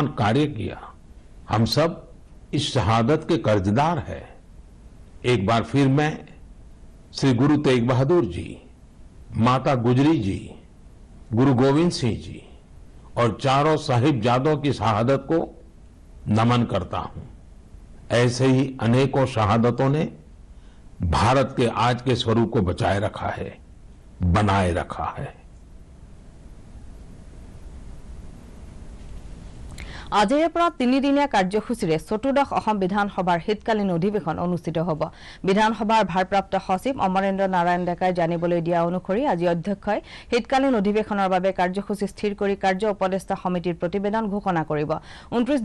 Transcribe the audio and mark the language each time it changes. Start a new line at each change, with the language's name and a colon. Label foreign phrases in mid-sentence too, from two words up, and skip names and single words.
Hindi: कार्य किया हम सब इस शहादत के कर्जदार हैं एक बार फिर मैं श्री गुरु तेग बहादुर जी माता गुजरी जी गुरु गोविंद सिंह जी और चारों साहिबजादों की शहादत को नमन करता हूं ऐसे ही अनेकों शहादतों ने भारत के आज के स्वरूप को बचाए रखा है बनाए रखा है
Assamese: আজিৰে পৰা 3 দিনীয়া কাৰ্যসূচীৰে চতুৰ্দশ অসম বিধানসভাৰ শীতকালীন অধিৱেশন অনুষ্ঠিত হ'ব বিধানসভাৰ ভাৰপ্ৰাপ্ত সচিব অমৰেন্দ্ৰ নাৰায়ণ ডেকাই জানিবলৈ দিয়া অনুসৰি আজি অধ্যক্ষই শীতকালীন অধিৱেশনৰ বাবে কাৰ্যসূচী স্থিৰ কৰি কাৰ্য উপদেষ্টা সমিতিৰ প্ৰতিবেদন ঘোষণা কৰিব 29